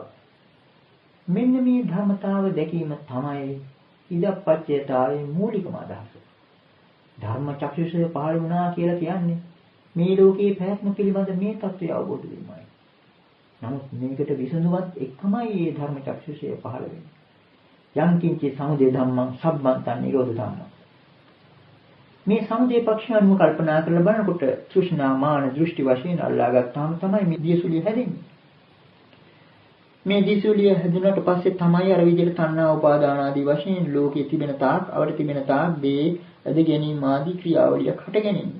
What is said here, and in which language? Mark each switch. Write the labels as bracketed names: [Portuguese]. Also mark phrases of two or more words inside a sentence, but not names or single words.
[Sinhala] මෙන්න මේ ධර්මතාව දැකීම තමයි ඉදප්පච්චයතාවේ මූලිකම අදහස. ධර්ම ධර්ම චක්ෂුෂය පහළ වුණා කියලා කියන්නේ මේ ලෝකයේ පැවැත්ම පිළිබඳ මේ தත්ත්වය අවබෝධ වීමයි. නමුත් මේකට විසඳුමත් එකමයි මේ ධර්ම චක්ෂුෂය පහළ වෙන්නේ. [Pali] යම් කිංචි සමුදය ධම්මං සම්බන්තං නිරෝධ ධම්මං. [Sinhala] මේ සමුදය පක්ෂය අනුව කල්පනා කරලා බලනකොට තෘෂ්ණා මාන දෘෂ්ටි වශයෙන් අල්ලා ගත්තාම තමයි මේ දියසුලිය හැදෙන්නේ. මේ දියසුලිය හැදුනට පස්සේ තමයි අර විදිහට තණ්හා උපාදාන ආදී වශයෙන් ලෝකයේ තිබෙන තාක් අවඩ තිබෙන තාක් දේ ඇද ගැනීම ආදී ක්‍රියාවලියක් හටගැනෙන්නේ.